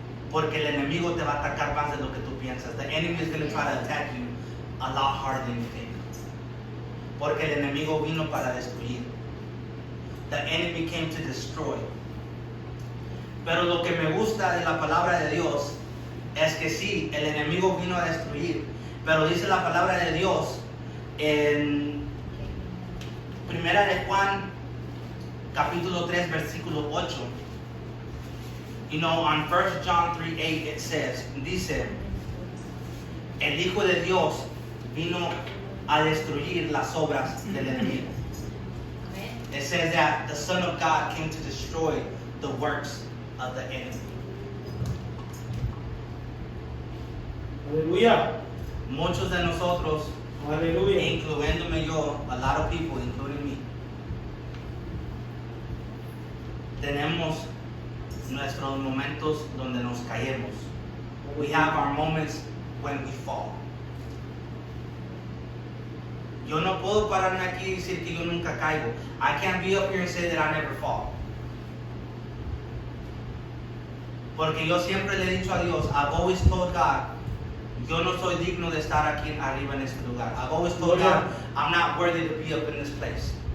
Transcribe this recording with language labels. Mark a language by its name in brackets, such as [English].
[Spanish] Porque el enemigo te va a atacar más de lo que tú piensas. [English] The enemy is going to try to attack you a lot harder than you think. [Spanish] Porque el enemigo vino para destruir. [English] The enemy came to destroy. [Spanish] Pero lo que me gusta de la palabra de Dios es que sí, el enemigo vino a destruir. Pero dice la palabra de Dios en Primera de Juan, capítulo 3, versículo 8. [English] On 1 John 3:8 it says, [Spanish] dice, el Hijo de Dios vino a destruir las obras del enemigo. Amén. [English] It says that the Son of God came to destroy the works of the enemy. [Spanish] Aleluya. Muchos de nosotros, Aleluya. incluyéndome yo, [English] a lot of people, including me, [Spanish] tenemos nuestros momentos donde nos caemos. [English] We have our moments when we fall. [Spanish] Yo no puedo pararme aquí y decir que yo nunca caigo. [English] I can't be up here and say that I never fall. [Spanish] Porque yo siempre le he dicho a Dios, [English] I've always told God, [Spanish] yo no soy digno de estar aquí arriba en este lugar. [English] I've always told God, I'm not worthy to be up in this place.